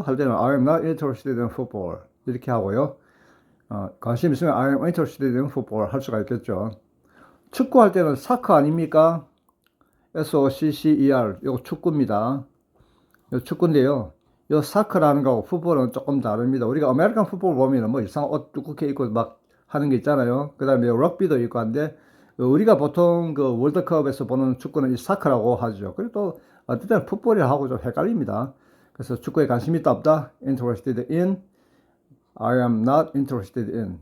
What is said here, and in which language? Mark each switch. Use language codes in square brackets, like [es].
[ko] 할 때는 [en] I am not interested in football [ko] 이렇게 하고요. 관심 있으면 [en] I am interested in football [ko] 할 수가 있겠죠. 축구할 때는 사커 아닙니까? SOCCER 이거 축구입니다. 이거 축구인데요. 이 사커라는 거하고 풋볼은 조금 다릅니다. 우리가 아메리칸 풋볼 보면은 뭐 이상한 옷 두껍게 입고 막 하는 게 있잖아요. 그 다음에 럭비도 있고 한데, 우리가 보통 그 월드컵에서 보는 축구는 이 사커라고 하죠. 그리고 또 어떨 때는 풋볼이라고 좀 헷갈립니다. 그래서 축구에 관심 있다 없다? [en] interested in, I am not interested in.